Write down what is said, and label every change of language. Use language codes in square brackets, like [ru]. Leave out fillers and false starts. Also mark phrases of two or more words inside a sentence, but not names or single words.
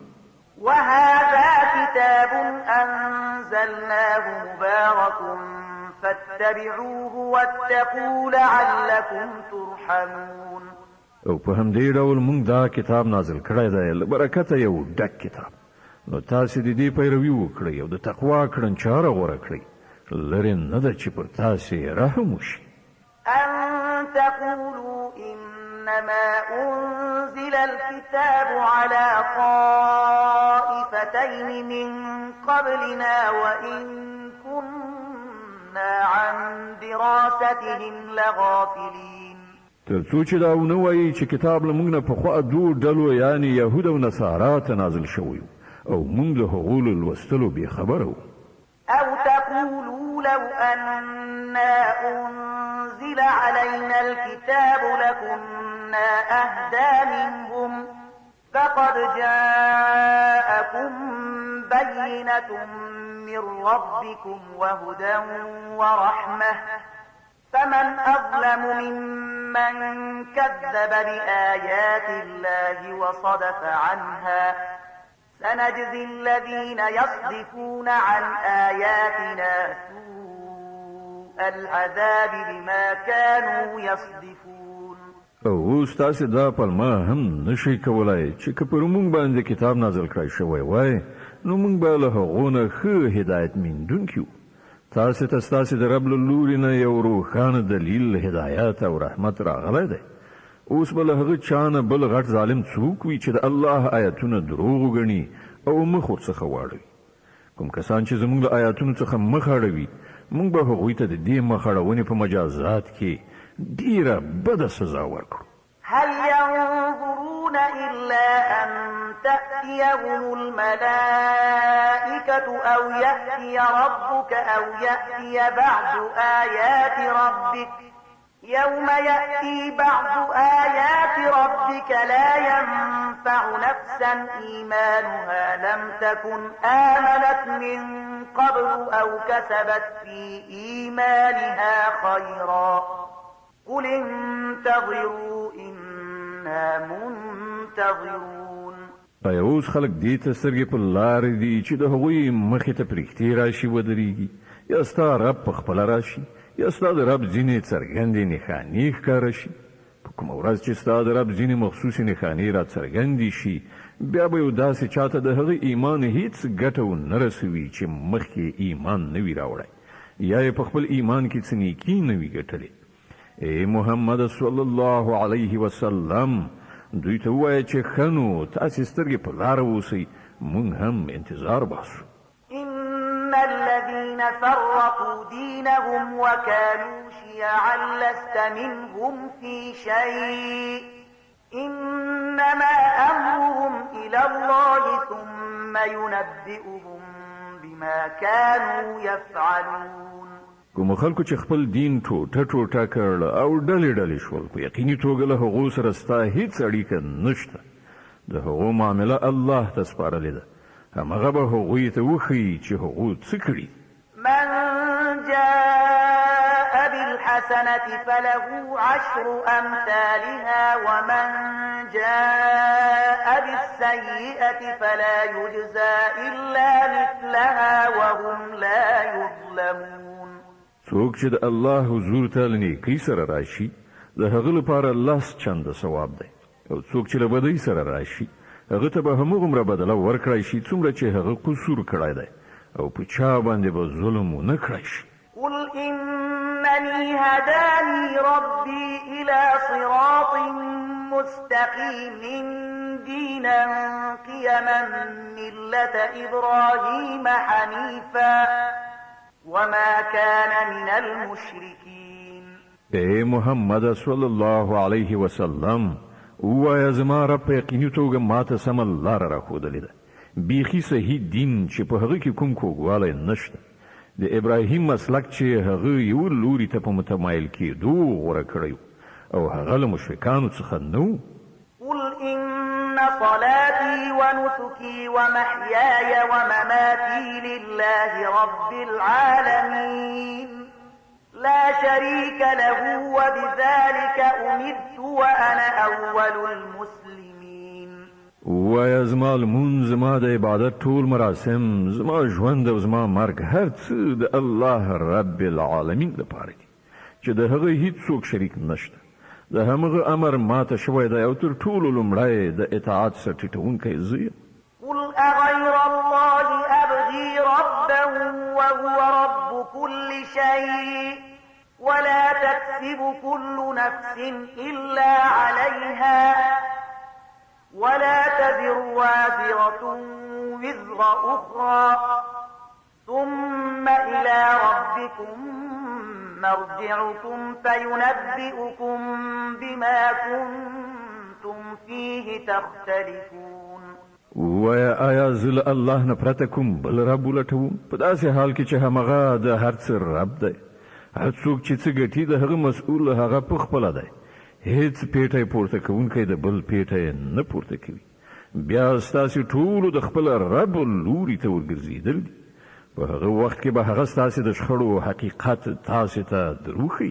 [ar] وهذا كتاب أنزلناه مبارك فاتبعوه واتقوا لعلكم ترحمون. [ps] او په همدې ډول موږ دا کتاب نازل کړی دی له برکته یو ډک کتاب، نو تاسې د دې پیروي وکړئ او د تقوا کړنچاره غوره کړئ، لرې نه ده چې پر تاسې رحم وشي. [ar] أن تقولوا إنما أنزل الكتاب على طائفتين من قبلنا وإن كنا عن دراستهم لغافلين. [ps] تر څو چې دا ونه وایي چې کتاب له موږ نه پخوا دوو ډلو یعنې یهود او نصارا ته نازل شوی او موږ له هغو له لوستلو بېخبره وو. [ar] أو تقولوا لو أنا أنزل علينا الكتاب لكنا أهدى منهم فقد جاءكم بينة من ربكم وهدى ورحمة فمن أظلم ممن كذب بآيات الله وصدف عنها سنجزي الذين يصدفون عن آياتنا سوء العذاب بما كانوا يصدفون. [ps] او اوس تاسې دا پلمه هم نشئ کولای چې که پر موږ باندې کتاب نازل کړی شوی وای نو موږ به له هغو نه ښه هدایت موندونکي وو. تاسې ته ستاسې د رب له لوري نه یو روښانه دلیل هدایت او رحمت راغلی دی. اوس به له هغه چا نه بل غټ ظالم څوک وي چې د الله آیاتونه دروغ وګڼي او مخ ورڅخه واړوي. کوم کسان چې زموږ له آیاتونو څخه مخ اړوي موږ به هغوی ته د دې مخ اړونې په مجازات کې ډیره بده سزا ورکړو. [ar] هل ينظرون إلا أن تأتيهم الملائكة أو يأتي ربك أو يأتي بعض آيات ربك يوم يأتي بعض آيات ربك لا ينفع نفسا إيمانها لم تكن آمنت من قبل أو كسبت في إيمانها خيرا قل انتظروا إنا منتظرون. [ps] ایا اوس خلک دې ته سترګې په لارې دي چې د هغوی مخې ته پرښتې راشي ودرېږي، یا ستا رب په خپله راشي یا ستا د رب ځینې څرګندې نښانې ښکاره شي. په کومه ورځ چې ستا د رب ځینې مخصوصې نښانې را څرګندې شي بیا به یو داسې چاته د هغه ایمان هیڅ ګټه ونه رسوي چې مخکې ایمان نه وي راوړی یا یې په خپل ایمان کې څه نیکي نه وي ګټلې. ای محمد [ar] صلی الله علیه وسلم [ps] دوی ته ووایه چې ښه نو تاسې سترګې په لاره اوسئ، موږ هم انتظار باسو. [ar] إن الذين فرقوا دينهم وكانوا شيعا لست منهم في شيء إنما أمرهم إلى الله ثم ينبئهم بما كانوا يفعلون. [ps] کوم خلکو چې خپل دین ټوټه کړل او ډلې شول په یقیني توګه له هغو سره ستا هیڅ اړیکه نشته د هغو معامله الله ته سپارلې ده همغه به هغوی ته وښیي چې هغو څه کړي [ar] من جاء بالحسنة فله 10 أمثالها ومن جاء بالسيئة فلا يجزى إلا مثلها وهم لا يظلمون [ps] څوک چې د الله حضور ته نیکی سره راشي د هغه لپاره لاس چنده ثواب دی او څوک چې له بدۍ سره راشي هغه ته به همغومره بدله ورکړی شي څومره چې هغه قصور کړی دی او په چا باندې به ظلم ونه کړی شي [ar] قل إنني هداني ربي إلى صراط مستقيم دينا قيما ملة إبراهيم حنيفا وما كان من المشركين [ps] اے محمد [ar] صلی الله علیه وسلم [ps] وایا زما رب په یقیني توګه ماته سمه لاره راښودلې ده بیخي صحیح دین چې په هغه کې کوم کوږوالی نشته د ابراهیم مسلک چې هغه یو لوري ته په متمایل کېدو غوره کړی او هغه له مشرکانو څخه نه و [ar] قل إن صلاتي ونسكي ومحياي ومماتي لله رب العالمين لا شريك له وبذلك أمرت وأنا أول المسلمين [ps] وایا زما لمونځ زما د عبادت ټول مراسم زما ژوند او زما مرګ هر څه د الله [ar] رب العالمین [ps] لپاره دي چې د هغه هیڅوک شریک نشته د همغه امر ماته شوی دی او تر ټولو لومړی د اطاعت سره ټیټونکی زه یم [ar] قل أغير الله أبغي ربا وهو رب كل شيء ولا تكسب كل نفس إلا عليها ولا تزر وازرة وزر أخرى ثم إلى ربكم مرجعكم فينبئكم بما كنتم فيه تختلفون [ps] وایا آیا زل الله نه پرته کوم بل رب ولټوم په داسې حال کې چې همغه د هر څه رب دی هر څوک چې څه ګټي د هغه مسؤل هغه په خپله دی هیڅ پیټی پورته کوونکی د بل پیټی نه پورته کوي بیا ستاسې ټولو د خپل رب لوري ته ورګرځېدل دي په هغه وخت کې به هغه ستاسې د شخړو حقیقت تاسې ته دروښیي